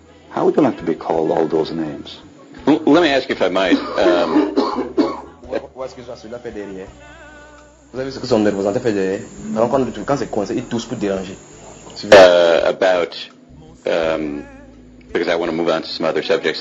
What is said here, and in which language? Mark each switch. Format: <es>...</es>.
<en>How would you like to be called all those names? Well, let me ask you if I might.</en> <fr>Où est-ce que ça se fait derrière? Vous avez vu ce que son représentant fait derrière? Quand c'est coincé, il tousse pour déranger.</fr> <en>Because I want to move on to some other subjects.</en>